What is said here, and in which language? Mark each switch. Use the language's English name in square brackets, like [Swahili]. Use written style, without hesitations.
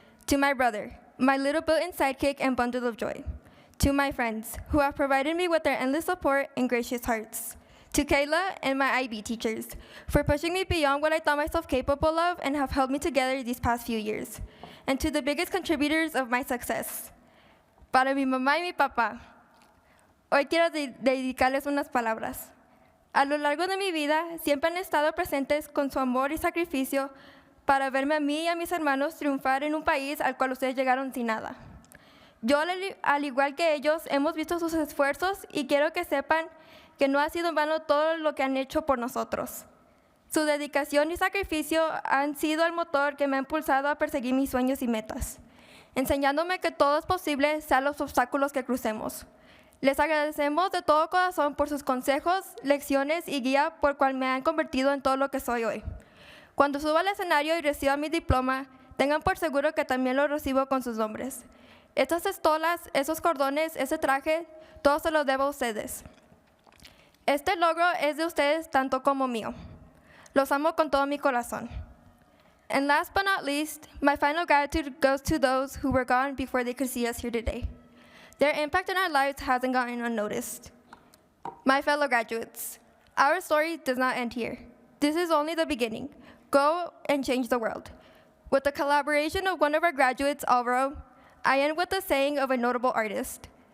[English] To my brother, my little built-in sidekick and bundle of joy. To my friends, who have provided me with their endless support and gracious hearts. To Kayla and my IB teachers, for pushing me beyond what I thought myself capable of and have held me together these past few years. And to the biggest contributors of my success, [Spanish] Para mi mamá y mi papá, hoy quiero dedicarles unas palabras. A lo largo de mi vida, siempre han estado presentes con su amor y sacrificio para verme a mí y a mis hermanos triunfar en un país al cual ustedes llegaron sin nada. Yo, al igual que ellos, hemos visto sus esfuerzos y quiero que sepan que no ha sido en vano todo lo que han hecho por nosotros. Su dedicación y sacrificio han sido el motor que me ha impulsado a perseguir mis sueños y metas, enseñándome que todo es posible, sean los obstáculos que crucemos. Les agradecemos de todo corazón por sus consejos, lecciones y guía por cual me han convertido en todo lo que soy hoy. Cuando suba al escenario y reciba mi diploma, tengan por seguro que también lo recibo con sus nombres. Estas estolas, esos cordones, ese traje, todo se lo debo a ustedes. Este logro es de ustedes tanto como mío. Los amo con todo mi corazón. [English] And last but not least, my final gratitude goes to those who were gone before they could see us here today. Their impact in our lives hasn't gone unnoticed. My fellow graduates, our story does not end here. This is only the beginning. Go and change the world. With the collaboration of one of our graduates, Alvaro, I end with the saying of a notable artist.